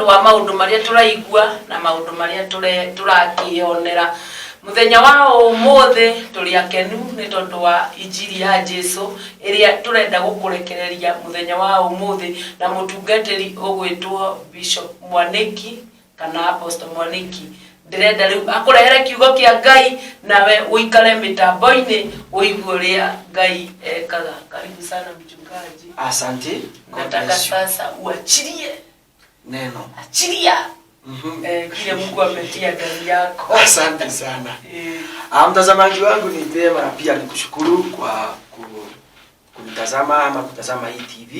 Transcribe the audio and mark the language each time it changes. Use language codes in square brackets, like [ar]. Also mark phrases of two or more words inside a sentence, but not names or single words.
[ki] wa maundu maria turaigua na maundu maria turakionera muthenya wa umuthi turi akenu ni tondu wa injiri ya Jesu iria turenda gukurekereria muthenya wa umuthi na mutungatiri ugwitwo Bishop Mwaniki kana Apostle Mwaniki. Ndirenda riu akurehere kiugo kia Ngai nawe uikare mitambo-ini uigue uria Ngai ekaga. [sw] Karibu sana mchungaji. Asante. Nataka sasa uachilie neno. Achilia. Kile Mungu ametia ndani yako. Asante sana. Mtazamaji wangu, ni vyema pia nikushukuru kwa kunitazama ama kutazama hii TV.